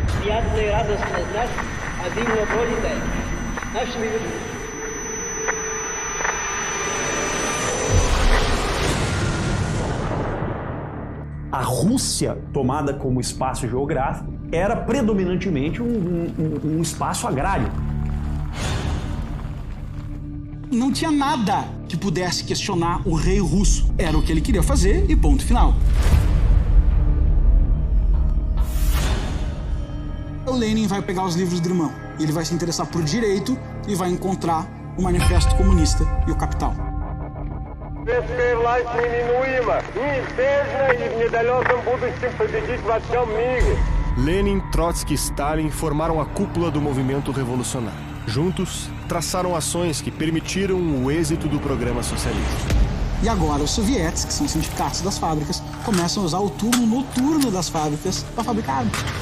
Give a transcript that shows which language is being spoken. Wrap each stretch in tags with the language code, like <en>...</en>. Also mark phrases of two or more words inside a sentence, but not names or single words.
<ru>приятной и радостной знать один монополитет. Наши люди.</ru> <pt>A Rússia, tomada como espaço geográfico, era predominantemente um espaço agrário. Não tinha nada que pudesse questionar o rei russo. Era o que ele queria fazer e ponto final. O Lenin vai pegar os livros do irmão. Ele vai se interessar por direito e vai encontrar o Manifesto Comunista e o Capital.</pt> <ru>Советская власть неминуема, неизбежна и в недалеком будущем победит во всем мире.</ru> <pt>Lenin, Trotsky e Stalin formaram a cúpula do movimento revolucionário. Juntos, traçaram ações que permitiram o êxito do programa socialista. E agora os sovietes, que são os sindicatos das fábricas, começam a usar o turno noturno das fábricas para fabricar armas.</pt>